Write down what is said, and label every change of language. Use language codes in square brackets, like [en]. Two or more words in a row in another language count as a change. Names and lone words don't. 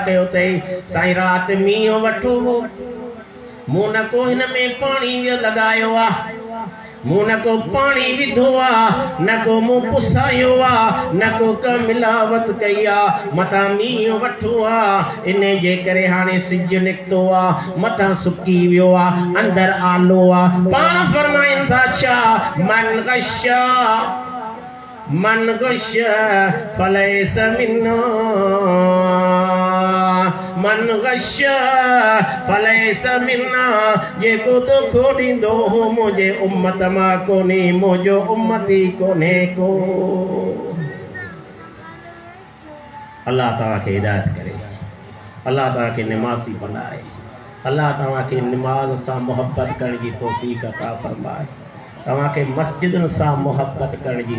[sd] कयो अथई साईं राति मींहुं वठो हो मूं न को हिन में पाणी लॻायो आहे मूं न को पाणी विधो आहे न को मूं पुसायो आहे न को का मिलावट कई आहे मथां मींहुं वठो आहे इन जे करे हाणे सिज निकितो आहे मथां सुकी वियो आहे अंदरि आलो आहे पाण फरमाइनि था छा [ar] من غش فليس منا من غش فليس منا [sd] जेको दुखो ॾींदो हो मुंहिंजे उम्मत मां कोन्हे मुंहिंजो उम्मती कोन्हे को अल्लाह तव्हांखे हिदायत करे अल्लाह तव्हांखे निमाज़ी बनाए अल्लाह तव्हांखे निमाज़ सां मोहब्बत करण जी तौफ़ीक़ अता फरमाए तव्हांखे मस्जिदुनि सां मोहब्बत करण जी